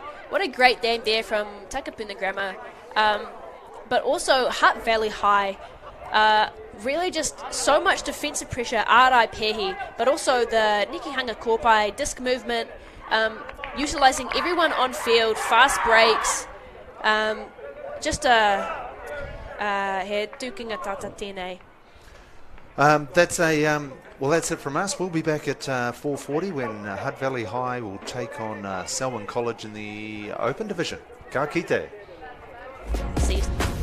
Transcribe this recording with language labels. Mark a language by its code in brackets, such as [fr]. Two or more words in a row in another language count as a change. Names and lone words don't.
[en] What a great game there from Takapuna Grammar. But also Hutt Valley High. Really just so much defensive pressure, Arai Pehi, but also the Nikihanga Kopai disc movement, utilising everyone on field, fast breaks, just [mi] he tukinga tata tēnei. [en] That's it from us. We'll be back at 4:40 when Hutt Valley High will take on Selwyn College in the Open Division. [mi] Ka kite. [en] See you.